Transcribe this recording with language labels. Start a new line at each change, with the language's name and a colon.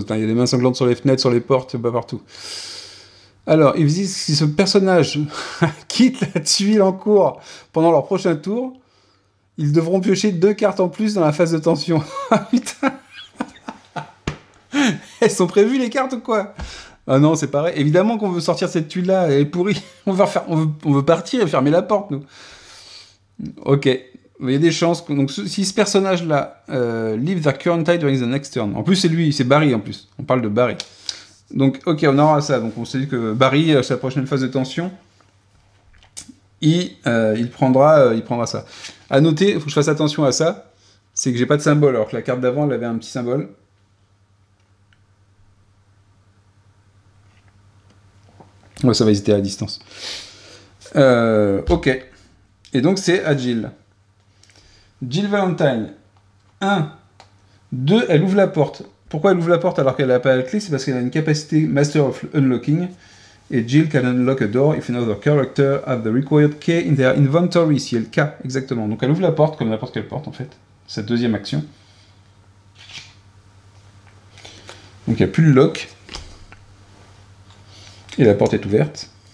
French: Il y a des mains sanglantes sur les fenêtres, sur les portes, partout. Alors, ils disent si ce personnage quitte la tuile en cours pendant leur prochain tour, ils devront piocher 2 cartes en plus dans la phase de tension. Ah putain. Elles sont prévues les cartes ou quoi? Ah non, c'est pareil. Évidemment qu'on veut sortir cette tuile-là, elle est pourrie. On veut partir et fermer la porte, nous. Ok. Il y a des chances. Donc, si ce personnage-là
English: leave their current tide during the next turn.
French: En plus, c'est lui, c'est Barry en plus. On parle de Barry. Donc, ok, on aura ça. Donc, on s'est dit que Barry, sa prochaine phase de tension, il prendra ça. À noter, il faut que je fasse attention à ça, c'est que j'ai pas de symbole, alors que la carte d'avant, elle avait un petit symbole. Ouais, ça va hésiter à la distance. Ok. Et donc, c'est à Jill. Jill Valentine. 1. 2, elle ouvre la porte. Pourquoi elle ouvre la porte alors qu'elle n'a pas la clé? C'est parce qu'elle a une capacité Master of Unlocking.
English: Et Jill can unlock a door if another character have the required key in their inventory.
French: Si elle K, exactement. Donc elle ouvre la porte, comme n'importe quelle porte en fait. Cette deuxième action. Donc il n'y a plus le lock. Et la porte est ouverte.